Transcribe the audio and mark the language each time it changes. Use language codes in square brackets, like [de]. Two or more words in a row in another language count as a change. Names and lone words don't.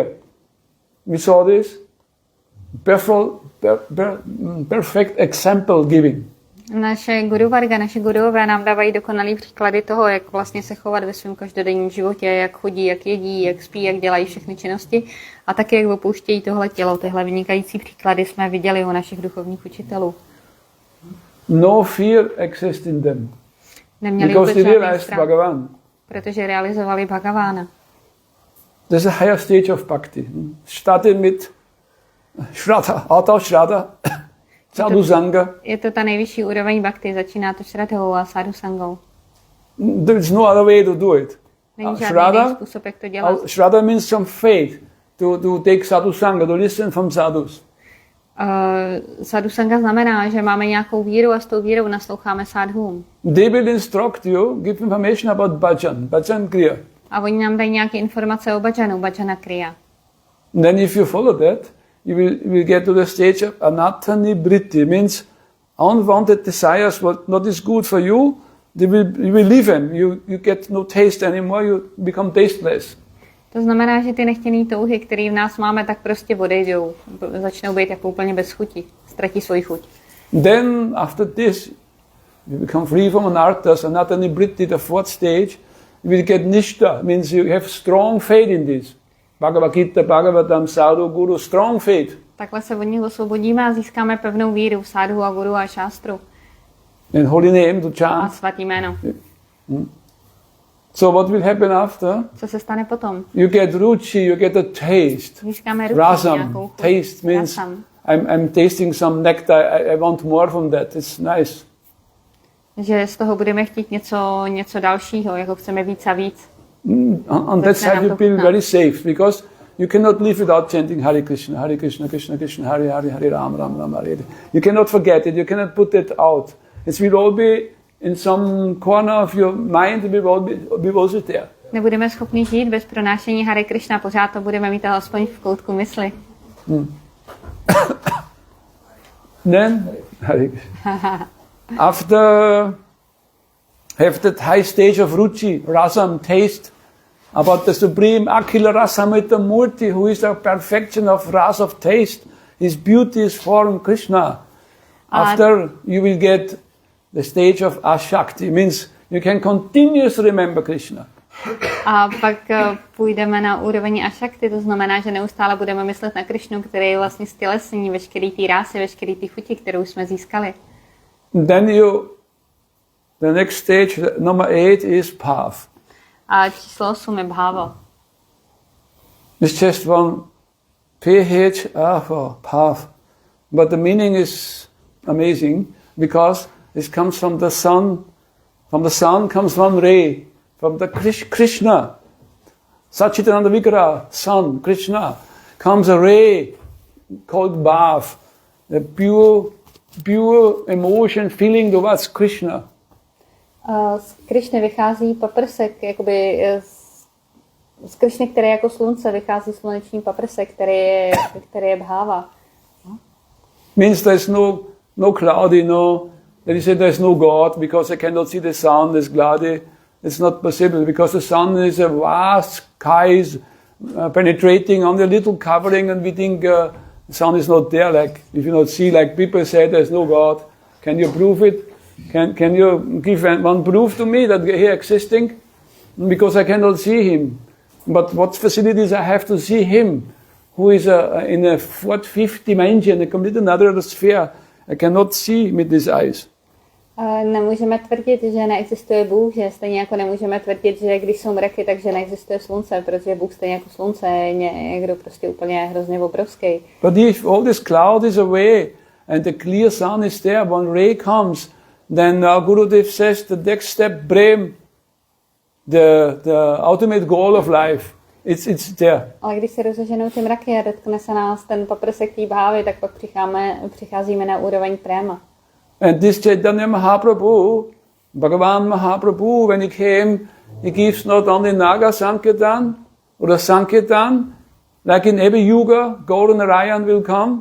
[en] We saw this perfect example giving. [cs] Naše [sa] Guru Varga, [cs] naše gurové nám dávají dokonalý příklady toho, jak vlastně se chovat ve svém každodenním životě, jak chodí, jak jedí, jak spí, jak dělají všechny činnosti a taky jak opouštějí tohle tělo. Tyhle vynikající příklady jsme viděli u našich duchovních učitelů. [en] No fear exists in them. [cs] Neměli [en] Because they [cs] žádný [en] realized [cs] strach, [en] Bhagavan. [cs] protože realizovali Bhagavána. [en] There's a higher stage of bhakti. Started with Shraddha, out of Shraddha, [sa] Sadhu Sangha. [cs] Je to ta nejvyšší úroveň bhakti, začíná to Shraddhou a [sa] Sadhu Sangou. [en] There's no other way to do it. [cs] Není žádný jiný způsob, jak to dělat. [en] Shraddha means some faith to take [sa] Sadhu Sangha, [en] to listen from sadhus. [sa] Sadhu Sangha [cs] znamená, že máme nějakou víru a s tou vírou nasloucháme sadhům. [en] They will instruct you, give information about [sa] bhajan kriya. [cs] A oni nám dají nějaké informace o bhajanu, [sa] bhajana kriya. [en] Then if you follow that, you will get to the stage of [sa] anatani vritti, [en] means unwanted desires, what not is good for you, you will leave them. You get no taste anymore, you become tasteless. [cs] To znamená, že ty nechtěné touhy, které v nás máme, tak prostě odejdou. Začnou být jako úplně bez chuti. Ztratí svoji chuť. [en] Then after this, you become free from anarthas, [sa] anatani vritti, [en] the fourth stage, you will get nishta, means you have strong faith in this. Bhagavad Gita, Bhagavatam, Sadhu, Guru, strong faith. [cs] Takhle se od nich osvobodíme a získáme pevnou víru v sadhu a guru a šástru. [en] And holy name to [cs] A [en] chant. [cs] svatý jméno. [en] So what will happen after? [cs] Co se stane potom? [en] You get ruchi, you get a taste. [cs] Získáme ruchi, Rasam, nějakou chuť. [en] taste means Rasam. I'm tasting some nectar, I want more from that, it's nice. [cs] Že z toho budeme chtít něco dalšího, jako chceme víc a víc. [en] On that side you feel very safe, because you cannot live without chanting [sa] Hare Krishna, Krishna, Krishna, Hare Hare, Hare Ram, Ram Ram, Hare Hare. [en] You cannot forget it, you cannot put it out. It will all be in some corner of your mind, it will be also there. [cs] Nebudeme schopni žít bez pronášení [sa] Hare Krishna, [cs] pořád to budeme mít alespoň v koutku mysli. [en] Then, [sa] Hare Krishna. [en] After have that high stage of ruchi, rasam, taste, about the supreme [sa] Akhila Rasamrita Murti, [en] who is the perfection of rasa of taste, his beauty is form Krishna. After you will get the stage of Ashakti, means you can continuously remember Krishna. [cs] A pak půjdeme na úroveň Ashakti, to znamená, že neustále budeme myslet na Krishnu, který je vlastně stělesnění veškerý té rásy, veškerý té chuti, kterou jsme získali. [en] Then the next stage, number 8, is Bhav. [cs] A číslo 8 je Bhava. [en] It's just one PH for Bhav. But the meaning is amazing because it comes from the sun. From the sun comes one ray. From the Krishna. [sa] Satchitananda Vigraha, [en] sun, Krishna, comes a ray called Bhav, the pure emotion, feeling towards Krishna. [cs] Z Krišny vychází paprsek, jakoby z Krišny, který je jako slunce, vychází sluneční paprsek, který je bháva. [en] Means there's no cloudy, that you say there's no God because I cannot see the sun, it's cloudy. It's not possible because the sun is a vast skies penetrating on the little covering, and we think the sun is not there. Like if you not see, like people say, there's no God. Can you prove it? Can you give one proof to me that he existing? Because I cannot see him. But what facilities I have to see him, who is in a fourth, fifth dimension, a complete another sphere. I cannot see with these eyes. [cs] Nemůžeme tvrdit, že neexistuje Bůh, že stejně jako nemůžeme tvrdit, že když jsou mraky, takže neexistuje slunce, protože Bůh stejně jako slunce je někdo prostě úplně hrozně obrovský. [en] But if all this cloud is away and the clear sun is there, one ray comes, then Gurudev says the next step, Prem, the ultimate goal of life, it's there. [cs] Ale když se rozeženou ty mraky a dotkne se nás ten paprsek té bhávy, tak pak přicházíme na úroveň préma. [en] And this Chaitanya Mahaprabhu, Bhagavan Mahaprabhu, when he came, he gives not only [sa] Naga Sankirtan [en] or Sankirtan, like in every yuga, Gaura Narayan will come.